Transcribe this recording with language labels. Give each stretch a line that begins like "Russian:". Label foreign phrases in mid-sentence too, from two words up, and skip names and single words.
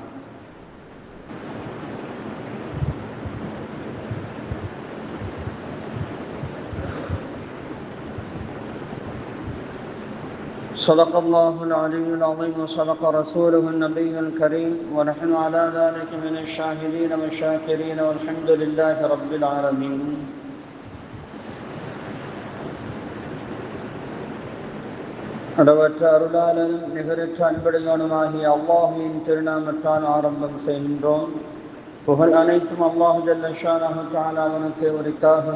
Arabic: صدق الله العلي العظيم وصدق رسوله النبي الكريم، ونحن على ذلك من الشاهدين والشاكرين والحمد لله رب العالمين.
Tamil: அளவற்ற அருளாளன் நிகரற்ற அன்புடையவனுமாகிய அல்லாஹுவின் திருநாமத்தால் ஆரம்பம் செய்கின்றோம். புகழ் அனைத்தும்
Arabic: الله جل شأنه تعالى
Tamil: அவனுக்கு உரித்தாகுக.